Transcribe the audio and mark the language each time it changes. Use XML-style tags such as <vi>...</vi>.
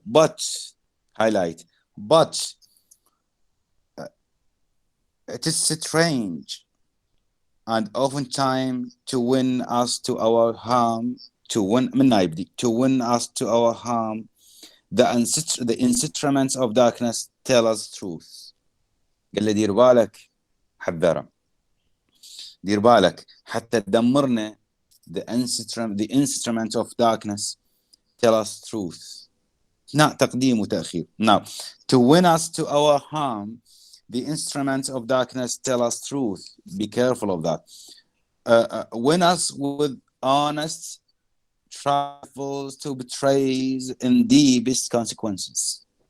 <en>But, highlight, but it is strange and oftentimes to win us to our harm, to win us to our harm, the instruments of darkness tell us truth.</en> <ar>قال له دير بالك، حذره، دير بالك حتى تدمرنا.</ar> <en>The instrument of darkness tell us truth.</en> <ar>تقديم وتأخير.</ar> <en>Now, to win us to our harm, the instruments of darkness tell us truth. Be careful of that. Win us with honest trifles to betrays in deepest consequences.</en>